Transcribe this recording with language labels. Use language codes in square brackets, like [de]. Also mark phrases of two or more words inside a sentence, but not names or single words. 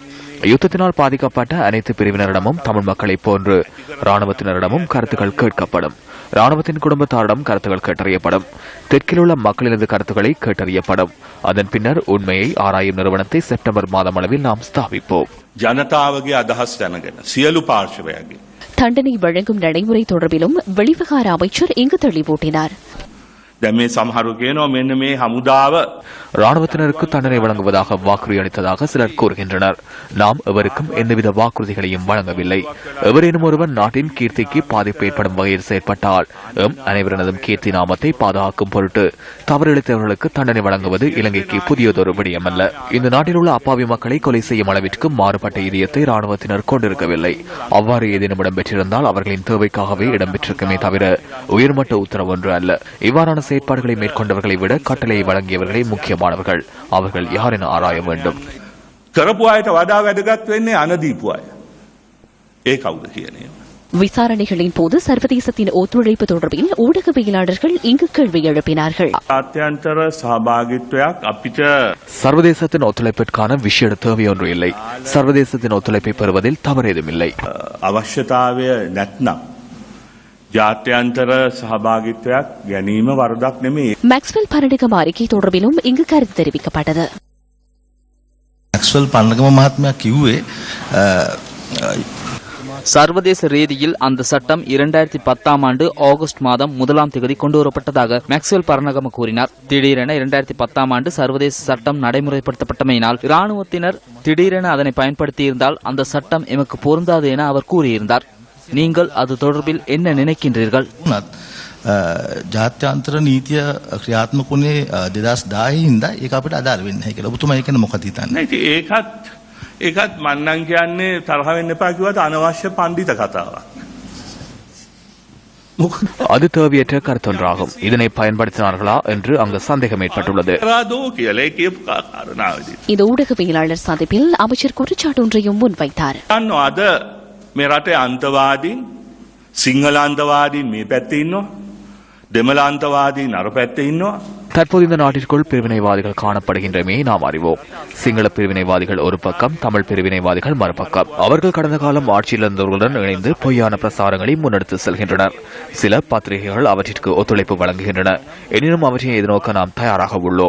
[ta] யுத்தத்தினால் பாதிக்கப்பட்ட அனைத்து பிரிவினரிடமும் தமிழ் மக்களைப் போன்று ராணுவத்தினரிடமும் கருத்துக்கள் கேட்கப்படும். ராணுவத்தின் குடும்பத்தாரிடம் கருத்துக்கள் கேட்டறியப்படும். தெற்கில் உள்ள மக்களினது கருத்துக்களை கேட்டறியப்படும். அதன் பின்னர் உண்மையை ஆராயும் நிறுவனத்தை செப்டம்பர் மாதம் அளவில் நாம் ஸ்தாபிப்போம். [si] ජනතාවගේ අදහස් දැනගෙන සියලු පාර්ශවයන්ගේ [ta] தண்டனை வழங்கும் நடைமுறை தொடர்பிலும் வெளிவிவகார அமைச்சர் இங்கு தெளிவூட்டினார். [si] දැන් මේ සමහරු කියනවා මෙන්න මේ හමුදාව [ta] ராணுவத்தினருக்கு தண்டனை வழங்குவதாக வாக்குறுதி அளித்ததாக சிலர் கூறுகின்றனர். நாம் எவருக்கும் எந்தவித வாக்குறுதிகளையும் வழங்கவில்லை. எவரேனும் ஒருவர் நாட்டின் கீர்த்திக்கு பாதிப்பு ஏற்படும் வகையில் செயற்பட்டால் அனைவரினதும் கீர்த்தி நாமத்தை பாதுகாக்கும் பொருட்டு தவறிழைத்தவர்களுக்கு தண்டனை வழங்குவது இலங்கைக்கு புதியதொரு விடயமல்ல. இந்த நாட்டில் உள்ள அப்பாவி மக்களை கொலை செய்யும் அளவிற்கு மாறுபட்ட இதயத்தை ராணுவத்தினர் கொண்டிருக்கவில்லை. அவ்வாறு ஏதேனும் இடம்பெற்றிருந்தால் அவர்களின் தேவைக்காகவே இடம்பெற்றிருக்குமே தவிர உயர்மட்ட உத்தரவு ஒன்று அல்ல. இவ்வாறான செயற்பாடுகளை மேற்கொண்டவர்களை விட கட்டளையை வழங்கியவர்களே முக்கியமானவர்கள். அவர்கள் யார் என ஆராய வேண்டும். [si] කරපු අයට වඩා වැදගත් වෙන්නේ අනදීපු අය. ඒ කවුද කියන්නේ? [ta] விசாரணைகளின் போது சர்வதேசத்தின் ஒத்துழைப்பு தொடர்பில் ஊடகவியலாளர்கள் இங்கு கேள்வி எழுப்பினார்கள். [si] ආත්‍යන්තර සහභාගීත්වයක් අපිට [ta] சர்வதேசத்தின் ஒத்துழைப்பிற்கான விஷய தேவை ஒன்று இல்லை. சர்வதேசத்தின் ஒத்துழைப்பை பெறுவதில் தவறேதும் இல்லை. [si] අවශ්‍යතාවය නැත්නම් ජාත්‍යන්තර සහභාගීත්වයක් ගැනීම වරදක් නෙමෙයි. [ta] மேக்ஸ்வெல் பரணகம அறிக்கை தொடர்பிலும் இங்கு கருத்து தெரிவிக்கப்பட்டது. மேக்ஸ்வெல் பரணகம மகாத்மா கியூவே சர்வதேச ரீதியில் அந்த சட்டம் 2010 ஆண்டு ஆகஸ்ட் மாதம் 1ஆம் தேதி கொண்டுவரப்பட்டதாக மேக்ஸ்வெல் பரணகம கூறினார். திடீரென 2010 ஆண்டு சர்வதேச சட்டம் நடைமுறைப்படுத்தப்பட்டமையினால் இராணுவத்தினர் திடீரென அதனை பயன்படுத்தியிருந்தால் அந்த சட்டம் எமக்கு பொருந்தாது என அவர் கூறியிருந்தார். நீங்கள் அது தொடர்பில் என்ன நினைக்கின்றீர்கள்? [si] ජාත්‍යන්තර නීතිය ක්‍රියාත්මක වුණේ 2010 හින්දා ඒක අපිට අදාළ වෙන්නේ නැහැ කියලා. ඔබතුමා ඒක මොකද හිතන්නේ? ඒකත් මන්නම් කියන්නේ තරහ වෙන්න එපා කිව්වට අනවශ්‍ය පඬිත කතාවක්. [ta] அது தேவையற்ற கருத்தொன்றாகும். இதனை பயன்படுத்தினார்களா என்று அங்கு சந்தேகம் ஏற்பட்டுள்ளது. இந்த ஊடகவியலாளர் சந்திப்பில் அமைச்சர் குற்றச்சாட்டு ஒன்றையும் முன்வைத்தார். [si] මේ රටේ අන්තවාදීන් සිංහල අන්තවාදීන් මේ පැත්තේ ඉන්නවා, දෙමළ අන්තවාදීන් අර පැත්තේ ඉන්නවා. [ta] தற்போது இந்த நாட்டிற்குள் பிரிவினைவாதிகள் காணப்படுகின்றமே நாம் அறிவோம். சிங்கள பிரிவினைவாதிகள் ஒரு பக்கம், தமிழ் பிரிவினைவாதிகள் மறுபக்கம். அவர்கள் கடந்த காலம் ஆட்சியில் இருந்தவர்களுடன் இணைந்து பொய்யான பிரசாரங்களை முன்னெடுத்து செல்கின்றனர். சில பத்திரிகைகள் அவற்றிற்கு ஒத்துழைப்பு வழங்குகின்றன. எனினும் அவற்றை எதிர்நோக்க நாம் தயாராக உள்ளோம்.